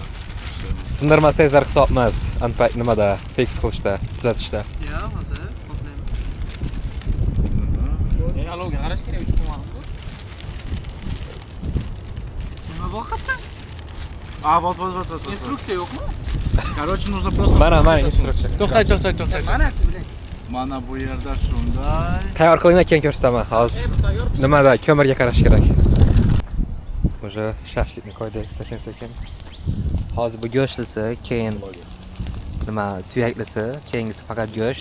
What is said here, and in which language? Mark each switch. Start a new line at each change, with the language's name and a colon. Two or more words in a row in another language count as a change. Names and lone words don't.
Uzbek: Sindirmasangiz hisobmas. Unpack nimada? Fix qilishda, tuzatishda. Ya, hozir qoplaymiz. Alovga qarash kerak, 3 kun vaqt. Nima vaqtda?
Russian: Вот.
Uzbek: Instruksiya yo'qmi?
Russian: Короче, нужно просто...
Uzbek: Mana instruksiya. To'xtay. Mana, Mana bu yerda shunday. Tayyor qilinglar, keyin ko'rsataman. Hozir nimada ko'mirga qarash kerak. Уже shashlikni qo'ydik sekin-sekin. Hozir bu go'shtlisi, keyin nima suyaklisi, keyingisi faqat go'sht.